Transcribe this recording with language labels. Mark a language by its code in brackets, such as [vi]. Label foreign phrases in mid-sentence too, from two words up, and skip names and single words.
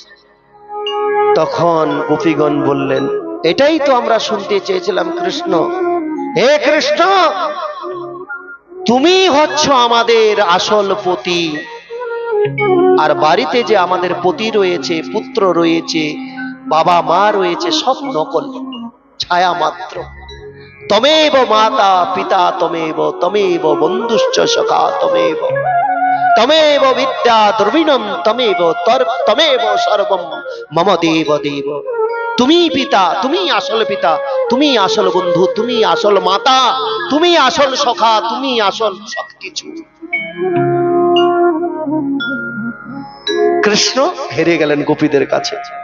[bn] তখন গোপীগণ বললেন, এটাই তো আমরা শুনতে চেয়েছিলাম কৃষ্ণ। হে কৃষ্ণ, তুমি হচ্ছ আমাদের আসল পতি, আর বাড়িতে যে আমাদের পতি রয়েছে, পুত্র রয়েছে, বাবা মা রয়েছে, সব নকল, ছায়া মাত্র। [sa] তমেব মাতা পিতা তমেব, তমেব বন্ধুশ্চ সখা তমেব, তমেব বিদ্যা দ্রবিণম তমেব, তমেব সর্বম মম দেব দেব। [bn] তুমি পিতা, তুমি আসল পিতা, তুমি আসল বন্ধু, তুমি আসল মাতা, তুমি আসল সখা, তুমি আসল সবকিছু। কৃষ্ণ হেরে গেলেন গোপীদের কাছে।